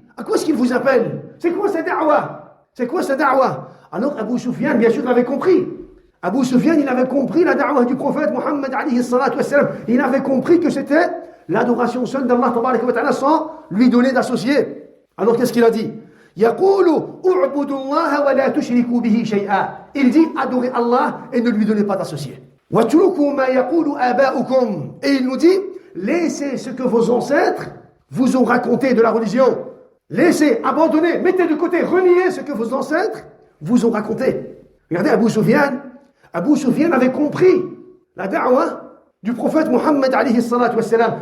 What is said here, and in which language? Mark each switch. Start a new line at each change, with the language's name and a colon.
French: À quoi est-ce qu'il vous appelle? C'est quoi sa da'wa? Alors Abu Sufyan, bien sûr, l'avait compris. Abu Sufyan, il avait compris la da'wa du prophète Muhammad alayhi salatu wassalam. Il avait compris que c'était l'adoration seule d'Allah tabaraka wa ta'ala sans lui donner d'associé. Alors qu'est-ce qu'il a dit?
Arabic: يقول اعبدوا الله ولا تشركوا به شيئا.
French: Il dit adorez Allah et ne lui donnez pas d'associé.
Arabic: واتركوا ما يقول آباؤكم.
French: Et il nous dit laissez ce que vos ancêtres vous ont raconté de la religion. Laissez, abandonnez, mettez de côté, reniez ce que vos ancêtres vous ont raconté. Regardez Abu Sufyan avait compris la da'wa du prophète Muhammad alayhi salatu wassalam.